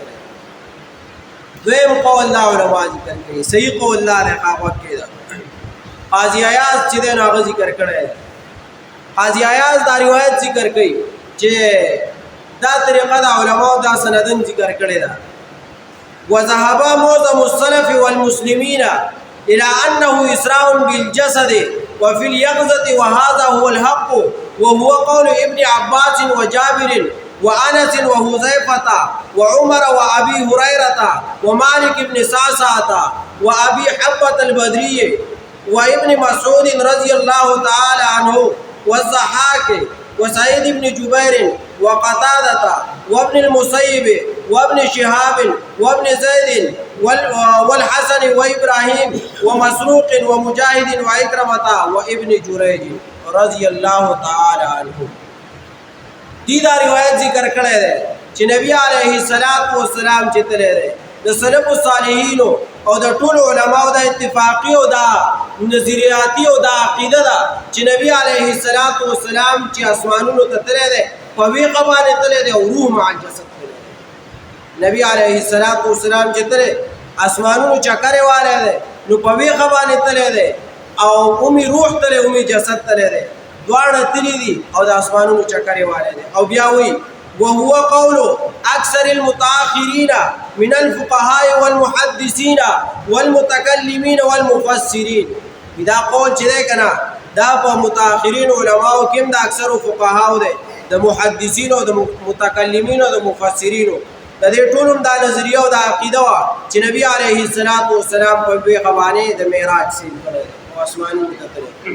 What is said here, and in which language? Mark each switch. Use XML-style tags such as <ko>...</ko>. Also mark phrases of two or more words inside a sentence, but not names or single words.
<ps>دویم قول دا علما ذکر کوي صحیح قول دا دی هغه کې ده قاضي عیاض چې دی نو هغه ذکر کړی دی. قاضي عیاض دا روایت ذکر کوي چې دا طریقه د علماو دا سندن ذکر کړی ده.</ps> <ar>وذهب معظم السلف والمسلمين إلى أنه إسراء بالجسد وفي اليقظة وهذا هو الحق وهو قول ابن عباس وجابر وأنس وحذيفة وعمر وأبي هريرة ومالك بن سعسعة وأبي حبة البدري وابن مسعود رضي الله تعالى عنه والضحاك وسعيد بن جبير وقتادة وابن المسيب وابن شهاب وابن زيد والحسن وإبراهيم ومسروق ومجاهد وإكرمة وابن جريج رضي الله تعالى عنهم.</ar> <ps>دی دا روایت ذکر کړی دی چې نبی</ps> <ar>علیه السلام</ar> <ps>چې تللی دی د سلف الصالحینو او د ټولو علماو دا اتفاقی او دا نظریاتی او دا عقیده ده چې نبی</ps> <ar>علیه السلام</ar> <ps>چې اسمانونو ته تللی دی په ویښه باندې تللی دی او</ps> <ar>روح مع الجسد</ar> <ps>تللی دی. نبی</ps> <ar>علیه السلام</ar> <ps>چې تللی اسمانونو چکر یې والی دی نو په ویښه باندې تللی دی او اومې روح تللی اومې جسد تللی دی دواړه تللی دي او د اسمانونو چکر یې والی دی. او بیا وایي</ps> <ar>وهو قول أكثر المتأخرين من الفقهاء والمحدثين والمتكلمين والمفسرين.</ar> <ps>دا قول چې دی کنه دا په متأخرین علماو کې دا اکثر فقهاو دی د محدثین او د متکلمین او د مفسرینو د دې ټول دا نظریه او دا عقیده وا چې نبی</ps> <ar>علیه السلام</ar> <ps>په بیخ باندې د معراج سین کړی او اسماني کتل.</ps>